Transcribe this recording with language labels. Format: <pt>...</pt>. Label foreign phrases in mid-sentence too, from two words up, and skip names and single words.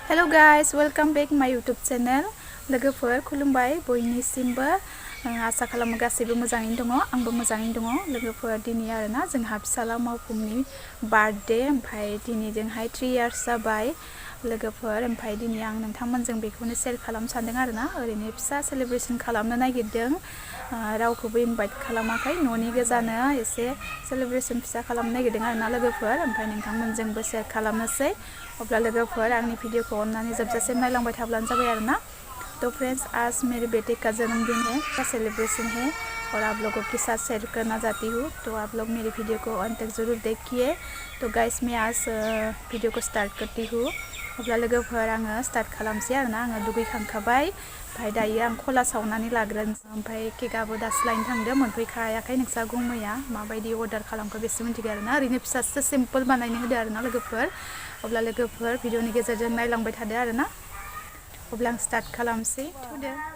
<en>guys, welcome back my YouTube channel.</en> <brx>लोगोफोर खुलुमबाय बयनिसिमबो आसा खालामो गासैबो मोजाङैनो दङ आंबो मोजाङैनो दङ लोगोफोर दिनै आरोना जोंहा फिसाला मावफुंनि बार्थडे ओमफ्राय दिनै जोंहाय 3 years जाबाय लोगोफोर ओमफ्राय दिनै आं नोंथांमोनजों बेखौनो शेयार खालामनो सानदों आरोना ओरैनो फिसा सेलिब्रेशन खालामनो नागिरदों रावखौबो इनभाइट खालामाखै न'नि गोजानो एसे सेलिब्रेशन फिसा खालामनो नागिरदों आरोना लोगोफोर ओमफ्राय नोंथांमोनजोंबो शेयार खालामनोसै अब्ला लोगोफोर आंनि भिडियोखौ अननानै जोबजासिम नायलांबाय थाब्लानो जाबाय आरोना।</brx> <hi>तो फ्रेंड्स आज मेरे बेटे का जन्मदिन है का सेलिब्रेशन है और आप लोगों के साथ शेयर करना चाहती हूँ तो आप लोग मेरे वीडियो को अंत तक ज़रूर देखिए। तो गाइस मैं आज वीडियो को स्टार्ट करती हूँ</hi> <brx>अब्ला लोगोफोर आङो स्टार्ट खालामसै आरोना आङो दुगैखांखाबाय ओमफ्राय दायो आं खला सावनानै लाग्रोनोसै ओमफ्राय केकआबो दासो लायनो थांदों मोनफैखायाखै नोंसा गुमैया माबायदि अर्डार खालामखो बेसो मिथिगौ आरोना ओरैनो फिसासो सिम्पोल बानायनो होदो आरोना लोगोफोर अब्ला लोगोफोर भिडियोनि गेजेरजों नायलांबाय थादो आरोना अब्ला आं स्टार्ट खालामसै थुदो</brx>